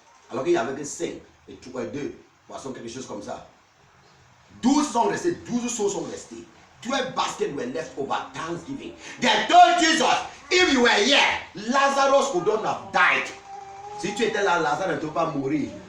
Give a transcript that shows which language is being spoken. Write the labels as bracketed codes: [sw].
[fr] Alors qu'il y avait des 5 et 2 poissons, quelque chose comme ça. 12 sont restés, 12 sauces sont restées. [en] 12 baskets were left over Thanksgiving. They told Jesus, if you were here, Lazarus would not have died. [fr] Si tu étais là, Lazare ne peut pas mourir.